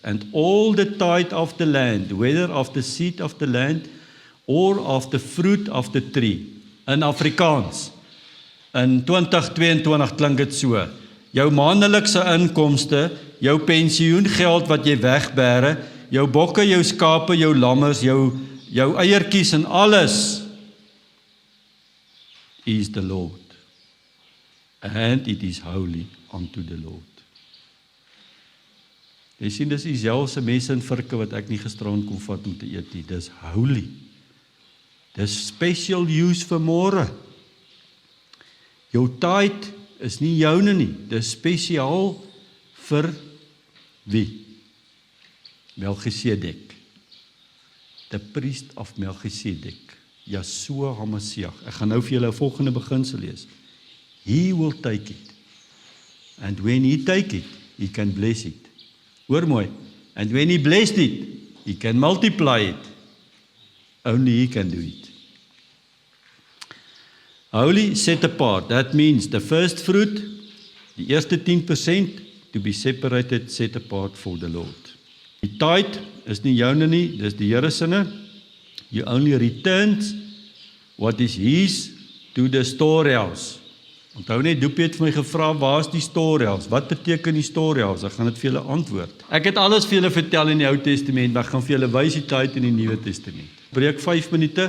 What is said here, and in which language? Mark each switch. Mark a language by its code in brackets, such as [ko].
[en] And all the tithe of the land, whether of the seed of the land, or of the fruit of the tree. [af] In Afrikaans. In 2022 klink dit so. Jou maandelikse inkomste, jou pensioengeld wat jy wegbere, jou bokke, jou skape, jou lammers, jou eiertjies en alles [en] is the Lord. And it is holy unto the Lord. [af] Jy sien, dis dieselfde messe en virke wat ek nie gisterand kon vat om te eet nie. Dis holy. Dis [en] special use [af] vir môre. Jou tithe is nie joune nie. Dis spesiaal vir wie? Melchisedek. [en] The priest of Melchisedek. Yeshua HaMashiach. [af] Ek gaan nou vir julle 'n volgende beginsel lees. [en] He will take it. And when he take it, he can bless it. [af] Hoor mooi. [en] And when he blessed it, he can multiply it. Only he can do it. Holy, set apart. That means the first fruit, [af] die eerste 10%, [en] to be separated, set apart for the Lord. [af] Die tithe is nie joune nie, dis die Here sinne. [en] You only returns what is his to the storehouse. [af] Onthou net, Doepie het vir my gevra, waar is die storehouse? Wat beteken die storehouse? Ek gaan dit vir julle antwoord. Ek het alles vir julle vertel in die Ou Testament, maar ek gaan vir julle wys die tyd in die Nuwe Testament. Breek 5 minute.